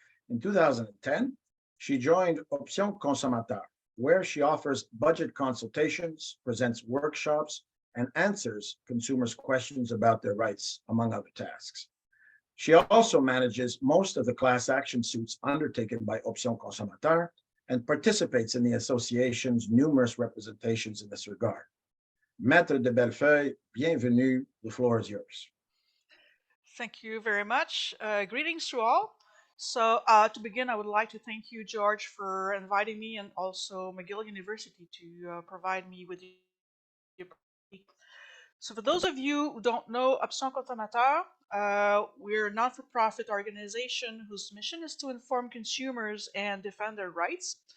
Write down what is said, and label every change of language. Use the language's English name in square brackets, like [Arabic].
[English] In 2010, she joined Option Consommateur, where she offers budget consultations, presents workshops, and answers consumers' questions about their rights, among other tasks. She also manages most of the class action suits undertaken by Option Consommateur and participates in the association's numerous representations in this regard. [French] Maître de Bellefeuille, bienvenue. [English] The floor is yours. Thank you very much. Greetings to all. So to begin, I would like to thank you, George, for inviting me and also McGill University to provide me with the opportunity. So for those of you who don't know Option Consommateur, we're a not-for-profit organization whose mission is to inform consumers and defend their rights.